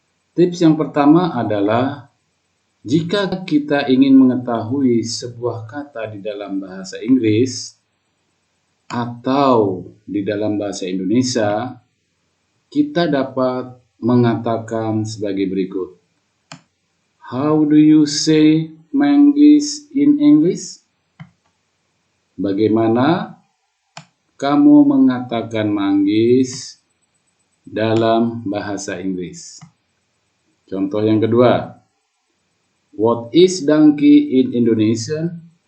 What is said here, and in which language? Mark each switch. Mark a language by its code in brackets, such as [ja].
[id] Tips yang pertama adalah jika kita ingin mengetahui sebuah kata di dalam bahasa Inggris atau di dalam bahasa Indonesia, kita dapat mengatakan sebagai berikut. [en] How do you say manggis in English? [id] Bagaimana kamu mengatakan manggis dalam bahasa Inggris? Contoh yang kedua, [en] what is donkey in Indonesian?